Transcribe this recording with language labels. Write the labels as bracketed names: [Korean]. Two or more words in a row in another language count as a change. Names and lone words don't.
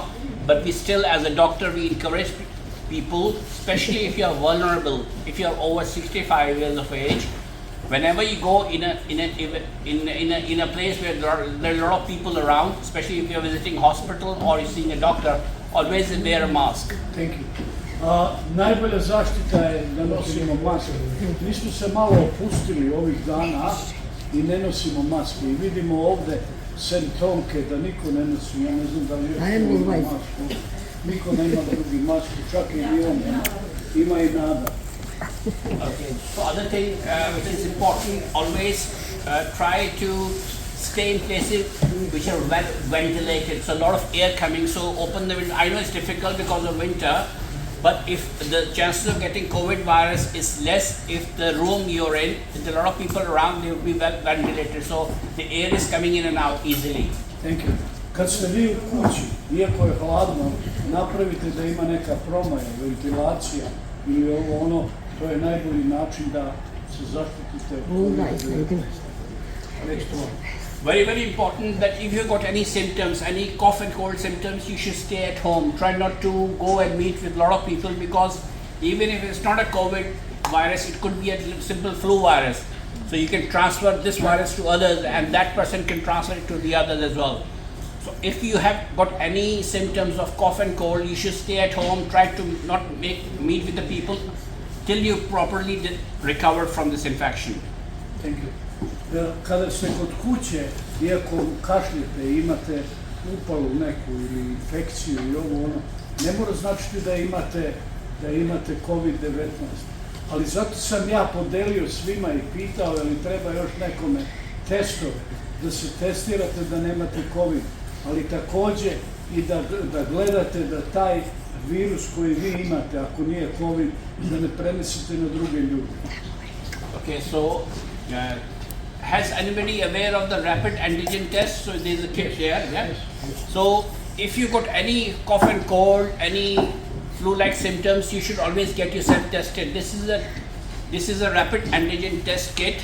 [English] But we still, as a doctor, we encourage people, especially if you are vulnerable, if you are over 65 years of age, whenever you go in a place where there are a lot of people around, especially if you're visiting hospital or you're seeing a doctor, always wear a mask. Thank you. [Serbian] Najbolja zaštita je da nosimo maske. Mi smo se malo opustili ovih dana i ne nosimo maske. I vidimo ovde simptomke da niko ne nosi. Ja ne znam da li još ima masku. Niko nema drugi masku, čak i on ima i nada. [English] Okay. So other thing which is important, always try to stay in places which are well ventilated. So a lot of air coming, so open the window. I know it's difficult because of winter, but if the chances of getting COVID virus is less, if the room you're in, with a lot of people around, they will be well ventilated. So the air is coming in and out easily. Thank you. [Serbian] Kad ste vi u kući, iako je hladno, napravite da ima neka promaja, ventilacija ili ono, to je najbolji način da se zaštitite od [English] Very, very important that if you've got any symptoms, any cough and cold symptoms, you should stay at home. Try not to go and meet with a lot of people, because even if it's not a COVID virus, it could be a simple flu virus. So you can transfer this virus to others and that person can transfer it to the others as well. So if you have got any symptoms of cough and cold, you should stay at home. Try to not meet with the people till you properly recover from this infection. Thank you. [Serbian] Kada ste kod kuće, iako kašljete i imate upalu neku ili infekciju i ovo ono, ne mora značiti da imate COVID-19. Ali zato sam ja podelio svima i pitao da li treba još nekome testove, da se testirate da nemate COVID, ali takođe i da gledate da taj virus koji vi imate, ako nije COVID, da ne prenesete na druge ljude. [English] Okay, so has anybody aware of the rapid antigen test? So there's a kit here, yeah? So if you got any cough and cold, any flu-like symptoms, you should always get yourself tested. This is a rapid antigen test kit.